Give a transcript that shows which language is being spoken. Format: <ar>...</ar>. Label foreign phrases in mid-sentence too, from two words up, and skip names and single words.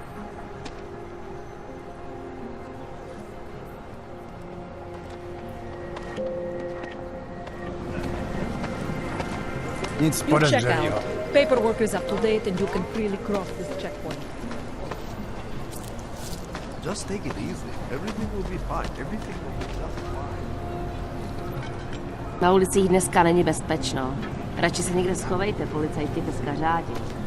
<cs>Nic</cs> <en>You check</en> <cs>podezřelého.</cs> <en>out. Paperwork is up to date and you can freely cross this checkpoint. Just take it easy. Everything will be fine. Everything will be just fine. Na ulicích dneska není bezpečno. Radši se někde schovejte, policajti dneska řádí.</en>